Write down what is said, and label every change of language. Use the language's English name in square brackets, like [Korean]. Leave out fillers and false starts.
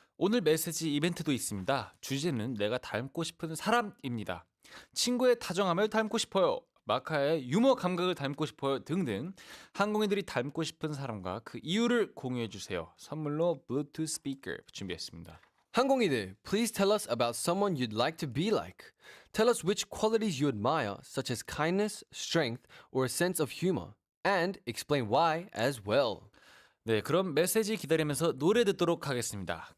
[Korean] 오늘 메시지 이벤트도 있습니다. 주제는 내가 닮고 싶은 사람입니다. 친구의 다정함을 닮고 싶어요. 마카의 유머 감각을 닮고 싶어요 등등 항공인들이 닮고 싶은 사람과 그 이유를 공유해 주세요. 선물로 블루투스 스피커 준비했습니다. [English] 항공이들, please tell us about someone you'd like to be like. Tell us which qualities you admire, such as kindness, strength, or a sense of humor. And explain why as well. [Korean] 네, 그럼 메시지 기다리면서 노래 듣도록 하겠습니다.